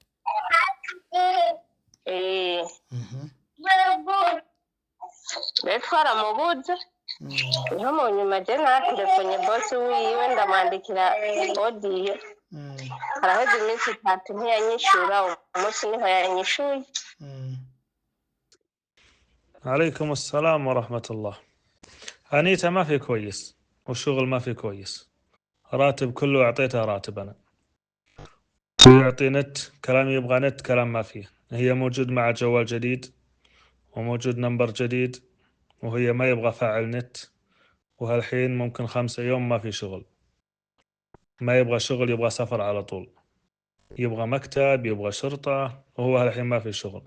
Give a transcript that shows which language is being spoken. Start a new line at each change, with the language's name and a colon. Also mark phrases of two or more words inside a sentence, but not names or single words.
Rundi: Rero twaramubuze. Niho mu nyuma je naterefone bosi wiwe ndamwandikira audio. Araheze iminsi 3 ntiyanyishura, umunsi niho yanyishuye.
Arabic: عليكم السلام ورحمة الله. أنيتا ما في كويس والشغل ما في كويس، راتب كله أعطيتها راتب أنا، يعطي نت كلام يبغى نت كلام ما فيه. هي موجود مع جوال جديد وموجود نمبر جديد وهي ما يبغى فاعل نت، وهالحين ممكن 5 يوم ما في شغل، ما يبغى شغل، يبغى سفر على طول، يبغى مكتب، يبغى شرطة، وهو هالحين ما في شغل.